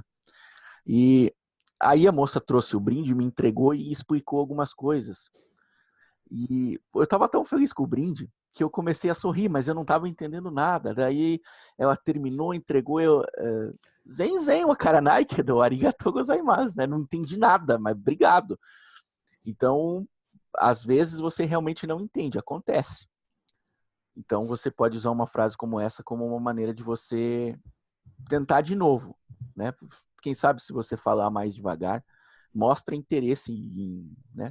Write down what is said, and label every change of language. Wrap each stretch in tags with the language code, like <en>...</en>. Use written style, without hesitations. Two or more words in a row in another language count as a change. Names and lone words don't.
<pt>E aí a moça trouxe o brinde, me entregou e explicou algumas coisas. E eu estava tão feliz com o brinde que eu comecei a sorrir, mas eu não estava entendendo nada. Daí ela terminou, entregou,</pt> <ja>全然わからないけどありがとうございます,</ja> <pt>né? Não entendi nada, mas obrigado. Então, às vezes você realmente não entende, acontece. Então você pode usar uma frase como essa como uma maneira de você tentar de novo, né? Quem sabe se você falar mais devagar, mostra interesse né?</pt>